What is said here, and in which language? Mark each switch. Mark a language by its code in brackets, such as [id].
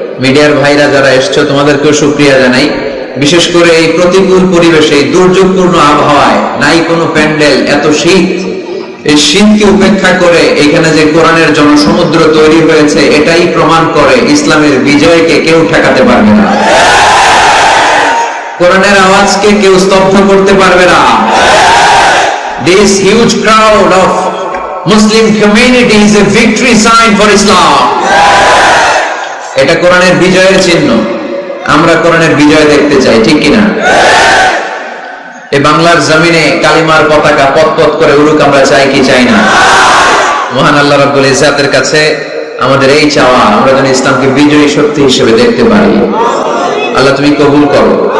[bn] মিডিয়ার ভাইরা যারা এসছো, তোমাদেরকেও শুকরিয়া জানাই। বিশেষ করে এই প্রতিকূল পরিবেশে, এই দুর্যোগপূর্ণ আবহাওয়ায়, নাই কোনো প্যান্ডেল, এত শীত, এই শীতকে উপেক্ষা করে এখানে যে কোরআনের জনসমুদ্র তৈরি হয়েছে, এটাই প্রমাণ করে ইসলামের বিজয়কে কেউ ঠেকাতে পারবে না, কোরআনের আওয়াজকে কেউ স্তব্ধ করতে পারবে না। [en] This huge crowd of Muslim community is a victory sign for Islam. [bn] এটা কোরআনের বিজয়ের চিহ্ন। আমরা কোরআনের বিজয় দেখতে চাই, ঠিক কিনা? এই বাংলার জমিনে কালিমার পতাকা পতপত করে উড়ুক, আমরা চাই কি চাই না? মহান আল্লাহ রাব্বুল ইজ্জাতের কাছে আমাদের এই চাওয়া, আমরা যেন ইসলামকে বিজয়ী শক্তি হিসেবে দেখতে পারি। আল্লাহ তুমি কবুল করো।